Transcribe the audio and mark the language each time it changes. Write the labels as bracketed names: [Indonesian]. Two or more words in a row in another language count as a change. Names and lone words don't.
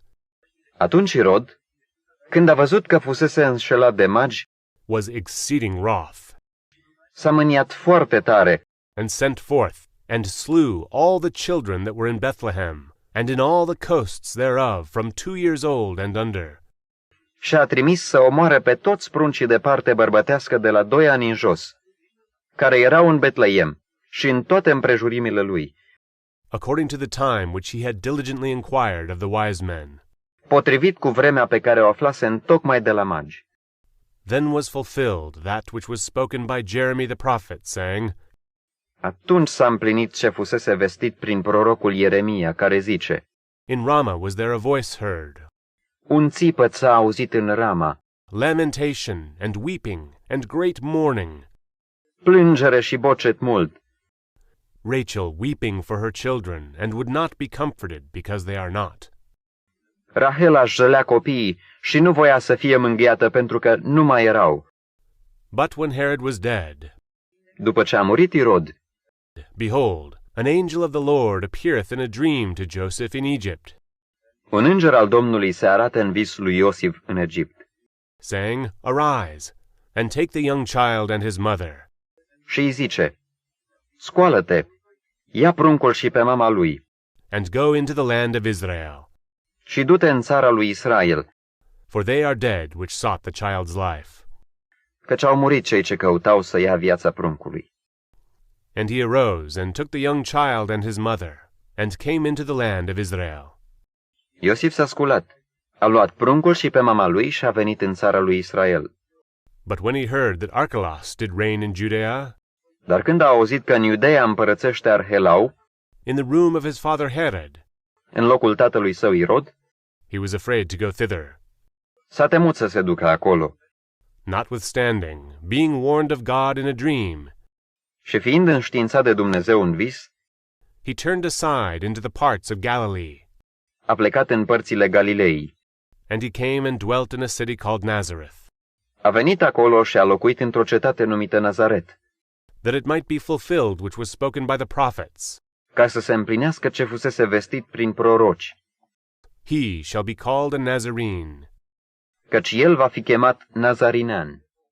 [Romanian] Atunci Irod, când a văzut că fusese înșelat de magi, [English] was exceeding wroth, [Romanian] s-a mâniat foarte tare [English] and sent forth, and slew all the children that were in Bethlehem, and in all the coasts thereof, from 2 years old and under, [Romanian] și a trimis să omoare pe toți pruncii de parte bărbătească de la 2 ani în jos, care erau în Betleem și în toate împrejurimile lui, [English] according to the time which he had diligently inquired of the wise men. [Romanian] potrivit cu vremea pe care o aflase întocmai de la magi. [English] Then was fulfilled that which was spoken by Jeremy the prophet, saying, [Romanian] Atunci s-a împlinit ce fusese vestit prin prorocul Ieremia, care zice, [English] In Ramah was there a voice heard, [Romanian] un țipăt s-a auzit în Rama, [English] lamentation and weeping and great mourning, [Romanian] plângere și bocet mult, [English] Rachel weeping for her children, and would not be comforted because they are not. [Romanian] Rahela își jălea copiii și nu voia să fie mângâiată pentru că nu mai erau. [English] But when Herod was dead, [Romanian] După ce a murit Irod, [English] behold, an angel of the Lord appeareth in a dream to Joseph in Egypt, [Romanian] un înger al Domnului se arată în vis lui Iosif în Egipt, [English] saying, Arise, and take the young child and his mother, [Romanian] și îi zice, scoală-te, ia pruncul și pe mama lui, [English] and go into the land of Israel, [Romanian] și du-te în țara lui Israel, [English] for they are dead which sought the child's life. [Romanian] căci au murit cei ce căutau să ia viața pruncului. [English] And he arose, and took the young child and his mother, and came into the land of Israel. [Romanian] Iosif s-a sculat, a luat pruncul și pe mama lui și a venit în țara lui Israel. [English] But when he heard that Archelaus did reign in Judea, [Romanian] Dar când a auzit că în Iudeea împărățește Arhelau, [English] in the room of his father Herod, [Romanian] în locul tatălui său Irod, [English] he was afraid to go thither. [Romanian] s-a temut să se ducă acolo. [English] Notwithstanding, being warned of God in a dream, [Romanian] Și fiind înștiințat de Dumnezeu în vis, [English] he turned aside into the parts of Galilee, [Romanian] a plecat în părțile Galilei. [English] and he came and dwelt in a city called Nazareth, [Romanian] A venit acolo și a locuit într-o cetate numită Nazaret, [English] that it might be fulfilled which was spoken by the prophets, [Romanian] ca să se împlinească ce fusese vestit prin proroci, [English] He shall be called a Nazarene. [Romanian] căci el va fi chemat Nazarinean.